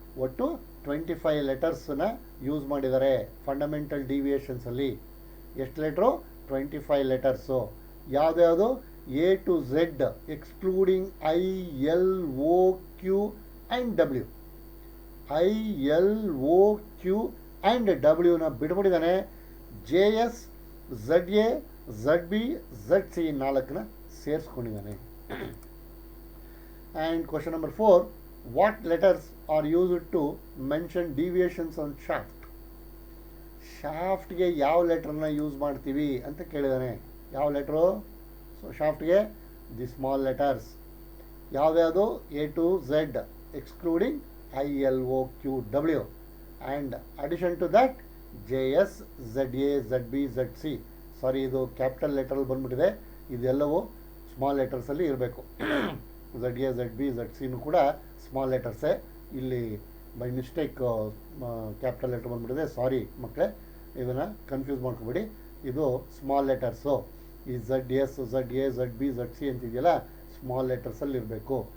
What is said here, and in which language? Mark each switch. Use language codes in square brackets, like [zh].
[kn] ಒಟ್ಟು 25 ಲೆಟರ್ಸನ್ನ ಯೂಸ್ ಮಾಡಿದ್ದಾರೆ ಫಂಡಮೆಂಟಲ್ ಡಿವಿಯೇಷನ್ಸಲ್ಲಿ. ಎಷ್ಟು letter? 25 letters. ಯಾವುದ್ಯಾವುದು? [en] A to Z excluding I, L, O, Q and W. [kn] I, L, O, Q and ಡಬ್ಲ್ಯೂನ ಬಿಟ್ಬಿಟ್ಟಿದ್ದಾನೆ. JS, ZA, ZB, ZC 4ನ ಸೇರಿಸ್ಕೊಂಡಿದ್ದಾನೆ. [en] And question number 4, what letters are used to mention deviations on shaft? [kn] ಶಾಫ್ಟ್ಗೆ ಯಾವ ಲೆಟ್ರನ್ನ use ಮಾಡ್ತೀವಿ ಅಂತ ಕೇಳಿದ್ದಾನೆ. ಯಾವ letter? So ಶಾಫ್ಟ್ಗೆ the small letters. ಯಾವ್ದ್ಯಾವುದು? [en] A to Z excluding I, L, O, Q, W and addition to that JS, ZA, ZB, ZC. [kn] ಸಾರಿ, ಇದು capital ಲೆಟರಲ್ಲಿ ಬಂದ್ಬಿಟ್ಟಿದೆ, ಇದೆಲ್ಲವೂ small ಲೆಟರ್ಸಲ್ಲಿ ಇರಬೇಕು. Z A Z B Z ಸಿನೂ ಕೂಡ small ಲೆಟರ್ಸೇ. ಇಲ್ಲಿ by mistake capital letter ಬಂದುಬಿಟ್ಟಿದೆ, ಸಾರಿ ಮಕ್ಕಳೇ, ಇದನ್ನು confuse ಮಾಡ್ಕೊಬೇಡಿ. ಇದು ಸ್ಮಾಲ್ ಲೆಟರ್ಸು. ಈ Z S Z A Z B Z C ಅಂತಿದೆಯಲ್ಲ, small ಲೆಟರ್ಸಲ್ಲಿ ಇರಬೇಕು.